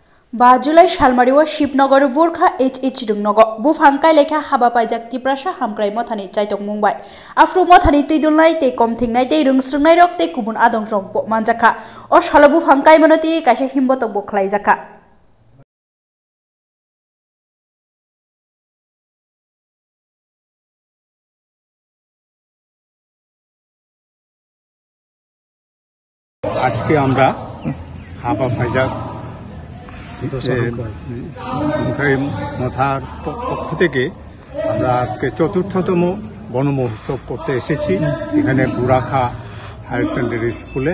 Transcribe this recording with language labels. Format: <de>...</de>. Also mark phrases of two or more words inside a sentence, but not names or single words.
<trp>5 जुलाई शालमारिवा शिबनगर बुरखा H दुंगनगो बुफांकाय लेखा हाबा पाइजाक तिप्रासा हामक्राय मथानि चाइतक मुंबाय आफ्रो मथानि तैदुलनाय ते कमथिंनाय ते रोंस्रोंनाय रक ते गुबुन आदं रक बो मानजाखा अ सालो बुफांकाय मनति कासे हिमबतक बो खलायजाखा</trp> <bn>আজকে আমরা হাবা পাইজাক মথার পক্ষ থেকে আমরা আজকে চতুর্থতম বন মহোৎসব করতে এসেছি এখানে বুরাখা হায়ার সেকেন্ডারি স্কুলে।</bn>